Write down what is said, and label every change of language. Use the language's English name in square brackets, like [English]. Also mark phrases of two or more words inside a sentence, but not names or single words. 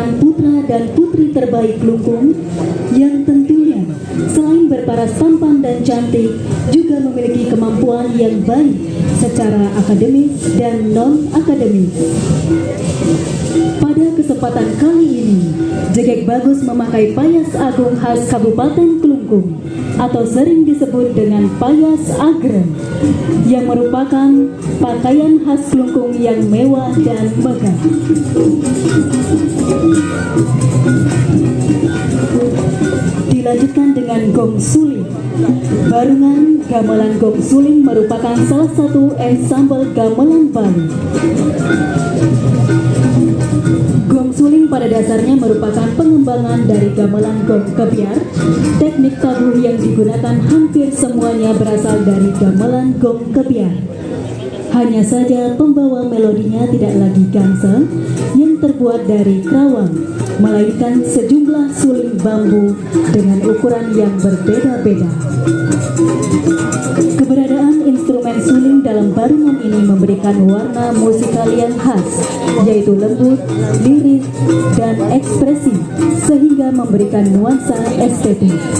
[Indonesian] putra dan putri terbaik Klungkung yang tentunya selain berparas tampan dan cantik juga memiliki kemampuan yang baik secara akademis dan non-akademis. Pada kesempatan kali ini, jegek bagus memakai payas agung khas Kabupaten Klungkung atau sering disebut dengan payas agreng yang merupakan pakaian khas Klungkung yang mewah dan megah. Dilanjutkan dengan gong suling. Barungan gamelan gong suling merupakan salah satu ensemble gamelan Bali. Gong suling pada dasarnya merupakan pengembangan dari gamelan gong kebiar. Teknik tabuh yang digunakan hampir semuanya berasal dari gamelan gong kebiar. Hanya saja pembawa melodinya tidak lagi gangsel yang terbuat dari kerawang, melainkan sejumlah suling bambu dengan ukuran yang berbeda-beda. Keberadaan instrumen suling dalam barungan ini memberikan warna musikal yang khas, yaitu lembut, lirik, dan ekspresif, sehingga memberikan nuansa estetik.